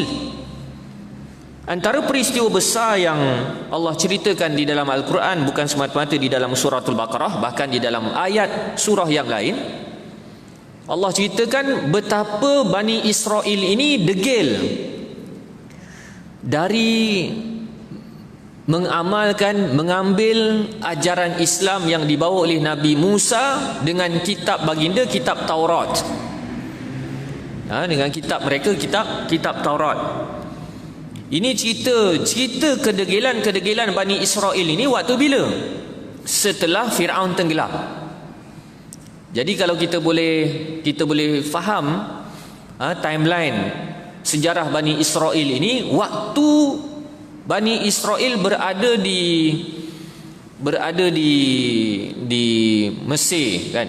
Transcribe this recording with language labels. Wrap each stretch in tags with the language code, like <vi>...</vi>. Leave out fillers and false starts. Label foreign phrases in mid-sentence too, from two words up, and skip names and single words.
<ms>Antara peristiwa besar yang Allah ceritakan di dalam Al-Quran, bukan semata-mata di dalam surah Al-Baqarah, bahkan di dalam ayat surah yang lain, Allah ceritakan betapa Bani Israel ini degil dari mengambil ajaran Islam yang dibawa oleh Nabi Musa dengan kitab baginda, kitab Taurat. Dengan kitab mereka, kitab Taurat. Ini cerita kedegilan Bani Israel ini waktu bila? Setelah Fir'aun tenggelam. Jadi kalau kita boleh faham timeline sejarah Bani Israel ini, waktu Bani Israel berada di Mesir, kan?</ms>